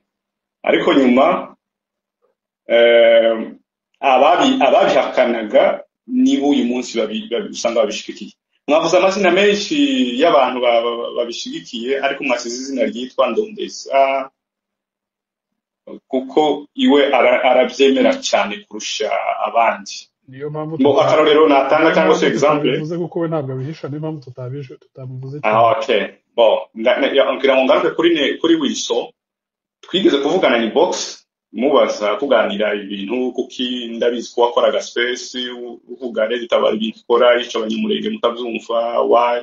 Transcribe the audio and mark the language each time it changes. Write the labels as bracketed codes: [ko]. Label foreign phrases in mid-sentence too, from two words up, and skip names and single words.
[rw] Ariko nyuma ababihakanaga nibo uyu munsi usanga babishigikiye. Mwavuze amazina menshi y'abantu babishigikiye, ariko mwasize izina ryitwa Ndondeza kuko iwe arabyemera cyane kurusha abandi. niyo mpamvu Ngo akarorero natanga cyangwa se example tutabivuze kuko we ntabwo abihisha, niyo mpamvu tutabivuze cyane. okay ngira ngo ngaruke kuri Wilson. Twigeze kuvugana ni box mubaza tuganira ibintu kuki ndabizi ko wakoraga space uvuga Red Tabara ibintu ikora yica abanyamurenge mutabyumva why.